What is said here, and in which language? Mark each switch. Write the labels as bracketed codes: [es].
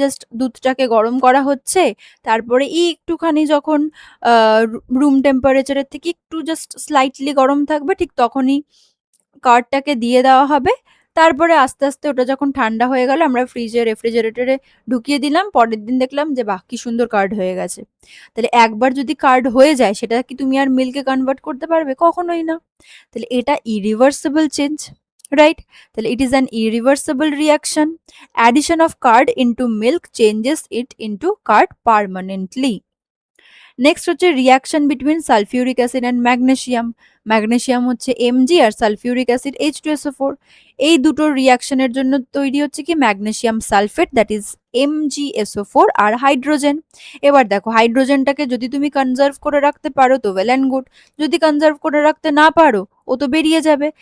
[bn] Just দুধটাকে গরম করা হচ্ছে, তারপরে একটুখানি যখন রুম টেম্পারেচারের থেকে একটু জাস্ট স্লাইটলি গরম থাকবে, ঠিক তখনই কার্ডটাকে দিয়ে দেওয়া হবে। তারপরে আস্তে আস্তে ওটা যখন ঠান্ডা হয়ে গেল, আমরা ফ্রিজে রেফ্রিজারেটরে ঢুকিয়ে দিলাম, পরের দিন দেখলাম যে বাহ, কি সুন্দর কার্ড হয়ে গেছে। তাহলে একবার যদি কার্ড হয়ে যায়, সেটা কি তুমি আর মিল্কে কনভার্ট করতে পারবে? কখনোই না। তাহলে এটা ইরিভার্সিবল চেঞ্জ। [en] right? [bn] তাহলে [en] it is an irreversible reaction. Addition of curd into milk changes it into curd permanently. [bn] Next হচ্ছে reaction between sulphuric acid and magnesium. Magnesium হচ্ছে Mg আর সালফিউরিক অ্যাসিড H2SO4। এই দুটোর রিয়াকশনের জন্য তৈরি হচ্ছে কি magnesium sulphate, [en] that is [bn] MgSO4 আর hydrogen. এবার দেখো হাইড্রোজেনটাকে যদি তুমি কনজার্ভ করে রাখতে পারো তো ওয়েল অ্যান্ড গুড, যদি কনজার্ভ করে রাখতে না পারো ও তো বেরিয়ে যাবে।